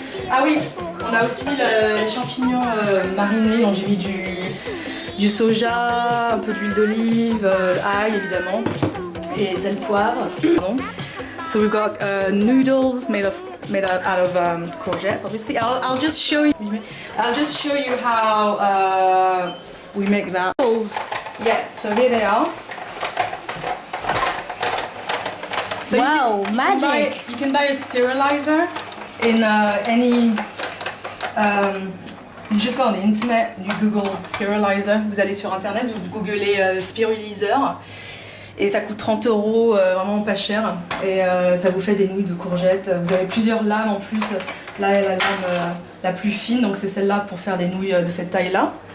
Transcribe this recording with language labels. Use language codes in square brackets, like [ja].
[fr] Ah oui, on a aussi les champignons marinés, donc j'ai mis du soja, un peu d'huile d'olive, ail évidemment, et sel poivre. [en] So we've got noodles made out of courgettes, obviously. I'll just show you. How we make that. Yeah. So here they are. So Wow, magic! You can buy a spiralizer in any. You just go on the internet, you Google spiralizer, [fr] vous allez sur internet, vous googlez spiruliseur et ça coûte 30 €, vraiment pas cher, et ça vous fait des nouilles de courgettes. Vous avez plusieurs lames en plus, là est la lame la plus fine, donc c'est celle-là pour faire des nouilles de cette taille-là.